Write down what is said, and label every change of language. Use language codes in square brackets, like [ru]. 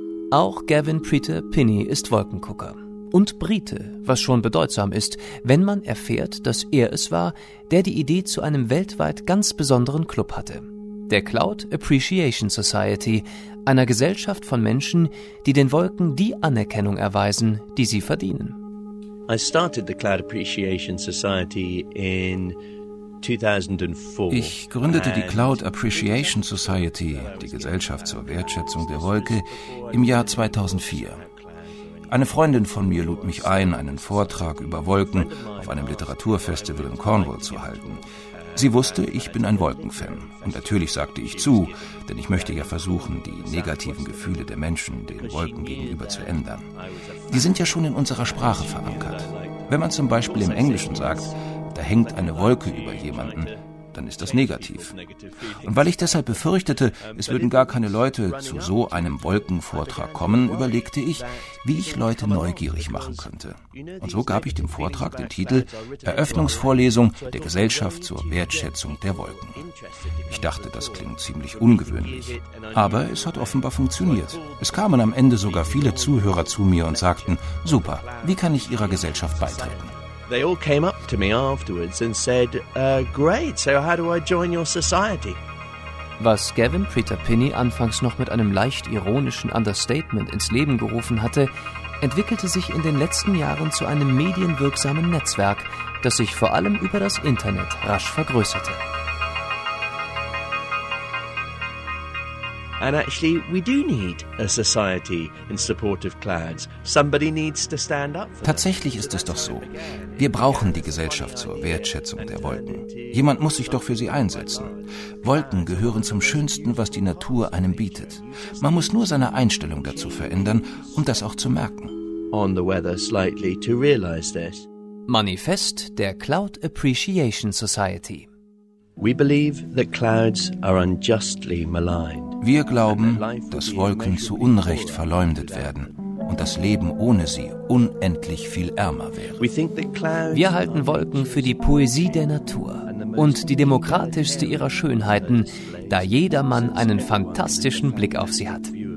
[de] Auch Gavin Preter-Pinney ist Wolkengucker. Und Brite, was schon bedeutsam ist, wenn man erfährt, dass er es war, der die Idee zu einem weltweit ganz besonderen Club hatte. Der Cloud Appreciation Society, einer Gesellschaft von Menschen, die den Wolken die Anerkennung erweisen, die sie verdienen. [en] I started the Cloud Appreciation Society in 2004. [de] Ich gründete die Cloud Appreciation Society, die Gesellschaft zur Wertschätzung der Wolke, im Jahr 2004. Eine Freundin von mir lud mich ein, einen Vortrag über Wolken auf einem Literaturfestival in Cornwall zu halten. Sie wusste, ich bin ein Wolkenfan. Und natürlich sagte ich zu, denn ich möchte ja versuchen, die negativen Gefühle der Menschen den Wolken gegenüber zu ändern. Die sind ja schon in unserer Sprache verankert. Wenn man zum Beispiel im Englischen sagt, da hängt eine Wolke über jemanden, dann ist das negativ. Und weil ich deshalb befürchtete, es würden gar keine Leute zu so einem Wolkenvortrag kommen, überlegte ich, wie ich Leute neugierig machen könnte. Und so gab ich dem Vortrag den Titel Eröffnungsvorlesung der Gesellschaft zur Wertschätzung der Wolken. Ich dachte, das klingt ziemlich ungewöhnlich. Aber es hat offenbar funktioniert. Es kamen am Ende sogar viele Zuhörer zu mir und sagten, super, wie kann ich Ihrer Gesellschaft beitreten? [en] They all came up to me afterwards and said, great, so how do I join your society? [de] Was Gavin Preter-Pinney anfangs noch mit einem leicht ironischen Understatement ins Leben gerufen hatte, entwickelte sich in den letzten Jahren zu einem medienwirksamen Netzwerk, das sich vor allem über das Internet rasch vergrößerte. [en] And actually, we do need a society in support of clouds. Somebody needs to stand up. [de] Tatsächlich ist es doch so. Wir brauchen die Gesellschaft zur Wertschätzung der Wolken. Jemand muss sich doch für sie einsetzen. Wolken gehören zum Schönsten, was die Natur einem bietet. Man muss nur seine Einstellung dazu verändern, um das auch zu merken. [en] On the weather slightly to realize this. [de] Manifest der Cloud Appreciation Society. [en] We believe that clouds are unjustly maligned. [de] Wir glauben, dass Wolken zu Unrecht verleumdet werden und das Leben ohne sie unendlich viel ärmer wäre. Wir halten Wolken für die Poesie der Natur und die demokratischste ihrer Schönheiten, da jedermann einen fantastischen Blick auf sie hat.